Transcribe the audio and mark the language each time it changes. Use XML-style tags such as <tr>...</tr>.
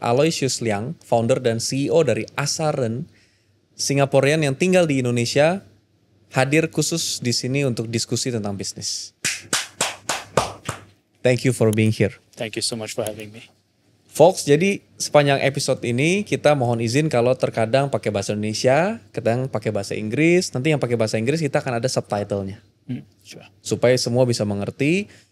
<id>Aloysius Liang, founder dan CEO dari Asaren, Singaporean yang tinggal di Indonesia, hadir khusus di sini untuk diskusi tentang bisnis.</id> <en>Thank you for being here. Thank you so much for having me.</en> <id>Folks, jadi sepanjang episode ini kita mohon izin kalau terkadang pakai bahasa Indonesia, kadang pakai bahasa Inggris. Nanti yang pakai bahasa Inggris kita akan ada subtitlenya.</id> <en>Sure.</en> <id>Supaya semua bisa mengerti.</id>